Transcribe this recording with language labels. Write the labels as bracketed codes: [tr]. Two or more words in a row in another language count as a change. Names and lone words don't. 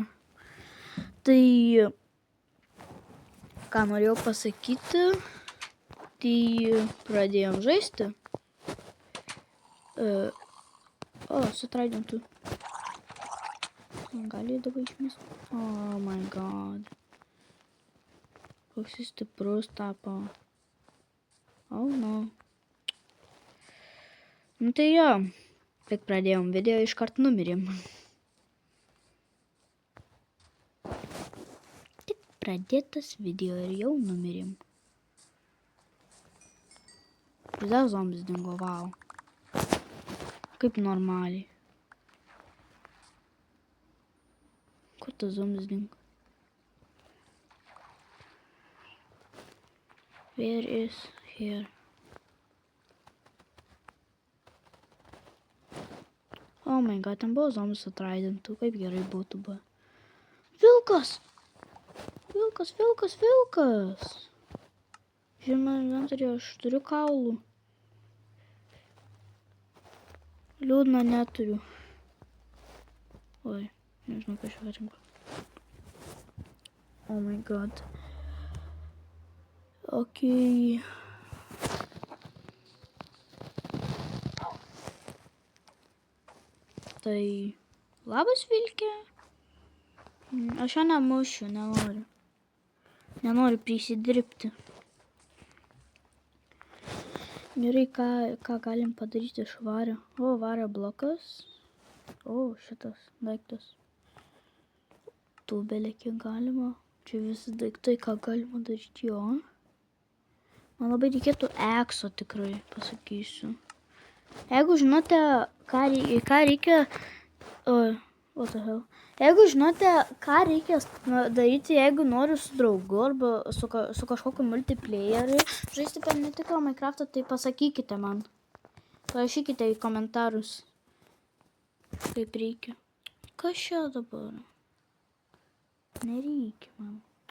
[lt] Tai ką norėjau pasakyti, tai pradėjom žaisti. Sutraidintų. Gali dabar išmest. [en] Oh my god. [lt] Koks jis stiprus tapo. [en] Oh no. [lt] Nu tai jo. Tik pradėjom video, iškart numirėm. Tik pradėtas video ir jau numirėm. Vėl zombis dingo, wow. Kaip normaliai. Kur tas zombis dingo? [en] Where is here? Oh my god, [lt] ten buvo zombis atraidintų, kaip gerai būtų buvo. Vilkas! Vilkas, vilkas, vilkas! Žinoma, inventoriuje aš turiu kaulų. Liūdna, neturiu. Oi, nežinau, ką šiuo rimko. [en] Oh my god. Okay. [lt] Tai labas, vilkė. Aš jo nemušiu, nenoriu. Nenoriu prisidirbti. Gerai, ką galim padaryti iš vario. O, vario blokas. O, šitas daiktas. Tubelė kiek galima. Čia visi daiktai, ką galima daryti jo. Man labai reikėtų ekso, tikrai pasakysiu. Jeigu žinote, ką reikia... [en] What the hell? [lt] Jeigu žinote, ką reikia daryti, jeigu noriu su draugu arba su kažkokiu multiplayeriu žaisti per netikrą Minecraftą, tai pasakykite man. Parašykite į komentarus, kaip reikia. Kas čia dabar? Nereikia man.